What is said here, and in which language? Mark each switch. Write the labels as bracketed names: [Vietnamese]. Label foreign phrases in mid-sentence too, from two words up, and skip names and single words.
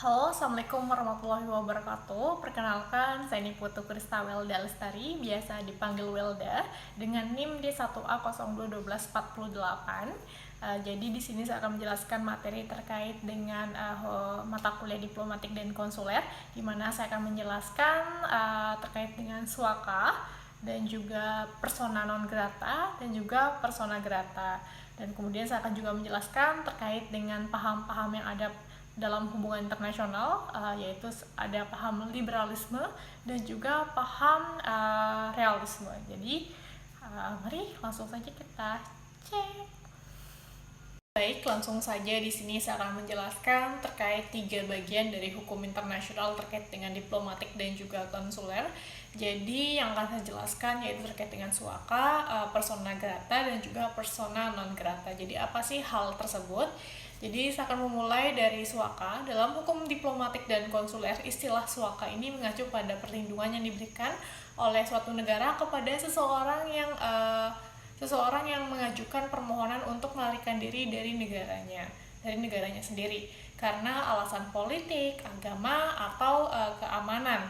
[Indonesian] Halo, [Arabic] السلام عليكم ورحمة الله وبركاته. [Indonesian] Perkenalkan, saya Niputu Krista Welda Lestari, biasa dipanggil Welda, dengan NIM D1A021248. Jadi di sini saya akan menjelaskan materi terkait dengan mata kuliah diplomatik dan konsuler, di mana saya akan menjelaskan terkait dengan suaka dan juga [Latin] persona non grata [Indonesian] dan juga [Latin] persona grata. [Indonesian] Dan kemudian saya akan juga menjelaskan terkait dengan paham-paham yang ada dalam hubungan internasional, yaitu ada paham liberalisme dan juga paham realisme. Jadi mari langsung saja kita cek. Baik, langsung saja di sini saya akan menjelaskan terkait 3 bagian dari hukum internasional terkait dengan diplomatik dan juga konsuler. Jadi yang akan saya jelaskan yaitu terkait dengan suaka, [Latin] persona grata [Indonesian] dan juga [Latin] persona non grata. [Indonesian] Jadi apa sih hal tersebut? Jadi saya akan memulai dari suaka. Dalam hukum diplomatik dan konsuler, istilah suaka ini mengacu pada perlindungan yang diberikan oleh suatu negara kepada seseorang yang mengajukan permohonan untuk melarikan diri dari negaranya sendiri karena alasan politik, agama, atau keamanan.